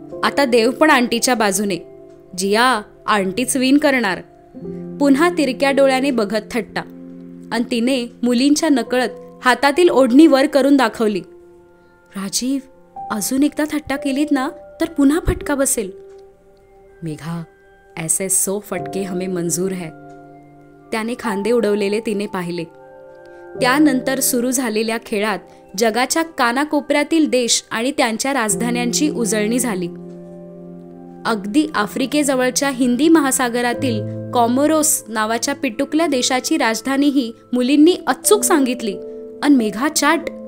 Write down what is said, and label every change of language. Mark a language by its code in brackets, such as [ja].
[mr] आता देव पण आंटीच्या बाजूने. जिया, आंटीच विन करणार. पुन्हा तिरक्या डोळ्याने बघत थट्टा. आणि तिने मुलींच्या नकळत हातातील ओढणी वर करून दाखवली. राजीव, अजून एकदा थट्टा केलीत ना तर पुन्हा फटका बसेल. [hi] मेघा, ऐसे 100 फटके हमें मंजूर है. [mr] त्याने खांदे उडवलेले तिने पाहिले. त्यानंतर सुरू झालेल्या खेळात जगाच्या कानाकोपऱ्यातील देश आणि त्यांच्या राजधान्यांची उजळणी झाली. अगदी आफ्रिकेजवळच्या हिंदी महासागरातील कॉमोरोस नावाच्या पिटुकल्या देशाची राजधानीही मुलींनी अचूक सांगितली. आणि मेघा चाट.